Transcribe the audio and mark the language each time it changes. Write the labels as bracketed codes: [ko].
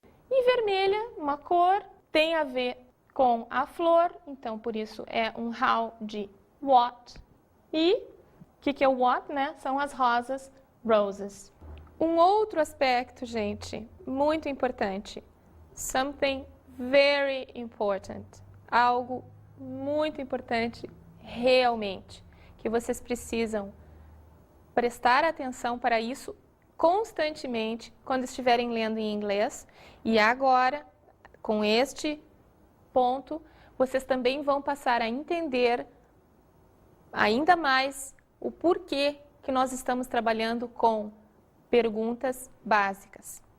[pt] E vermelha, uma cor, tem a ver com a flor, então por isso é um how de what. E o que é o what, né? São as rosas, roses. Um outro aspecto, gente, muito importante. [en] Something very important. [pt] Algo muito importante realmente, que vocês precisam prestar atenção para isso constantemente quando estiverem lendo em inglês. E agora, com este ponto, vocês também vão passar a entender ainda mais o porquê que nós estamos trabalhando com perguntas básicas.